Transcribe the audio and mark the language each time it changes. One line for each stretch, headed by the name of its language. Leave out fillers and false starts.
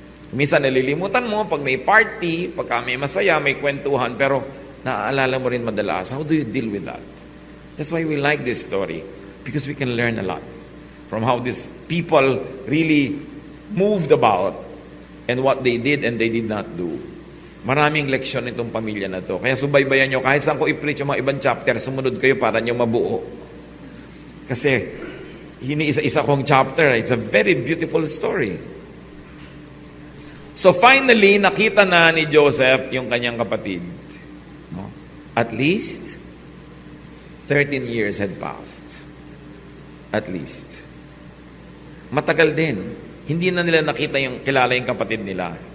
Filipino: Minsan nalilimutan mo pag may party, pagka may masaya, may kwentuhan, pero naaalala mo rin madalas.
English: How do you deal with that? That's why we like this story, because we can learn a lot from how these people really moved about and what they did and they did not do.
Filipino: Maraming leksyon itong pamilya na to. Kaya subaybayan nyo, kahit saan ko i-preach yung mga ibang chapter, sumunod kayo para nyo mabuo. Kasi Hiniisa-isa kong chapter.
English: It's a very beautiful story. So finally,
Filipino: nakita na ni Joseph yung kanyang kapatid.
English: No? At least, 13 years had passed.
Filipino: At least. Matagal din. Hindi na nila nakita yung kilala yung kapatid nila.